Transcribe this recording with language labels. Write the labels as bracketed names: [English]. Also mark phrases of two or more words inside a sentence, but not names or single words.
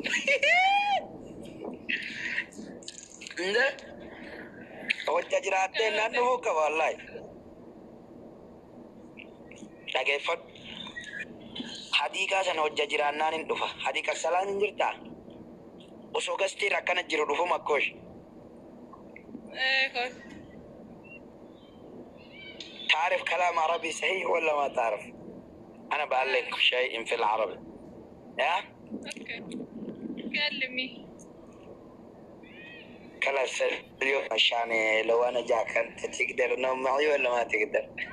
[Oromo] nde hojja jiraattee naannoo hoo qaba wallahi dhaggeeffadhu hadiiqaa sana hojja jiraannaan hin dhufa hadiiqa salaan hin jirtaa osoo gastiin akkana jiru dhufu makkoosh [Arabic] تعرف كلام عربي صحيح ولا ما تعرف؟ أنا بقلك شيء في العربي يا؟ كلمي كلا اليوم عشان لو أنا جاك أنت تقدر تنام معي ولا ما تقدر؟